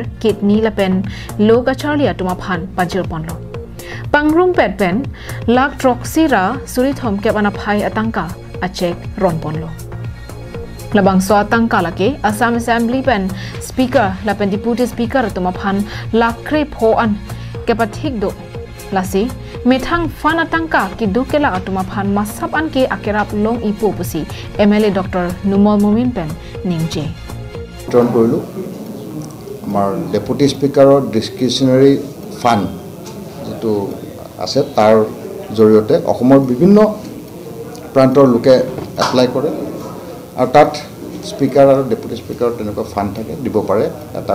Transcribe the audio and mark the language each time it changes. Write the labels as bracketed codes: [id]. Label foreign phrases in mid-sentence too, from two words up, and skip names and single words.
[mjw] kidney lapen low kacharlia tuma phan pajir ponlo pangrum pet pen lak troxira suri thom ke bana phai atangka a Cheque ron ponlo labang so atangka lake Assam Assembly pen speaker lapen [en] deputy speaker [mjw] tuma phan lakre pho an ke pathik do lasi methang fan atangka ki dukela atuma phan masap an ke akerap long ipo pusi MLA Dr. Numol Momin pen ningje [as] Keron কৰিলো আমাৰ [en] deputy speaker's discretionary fund [as] যেটো আছে তাৰ জৰিয়তে অসমৰ বিভিন্ন প্ৰান্তৰ লোকে এপ্লাই কৰে আৰু তাত স্পিকাৰ আৰু [en] deputy speaker [as] তেনেকুৱা ফান্ড থাকে দিব পাৰে এটা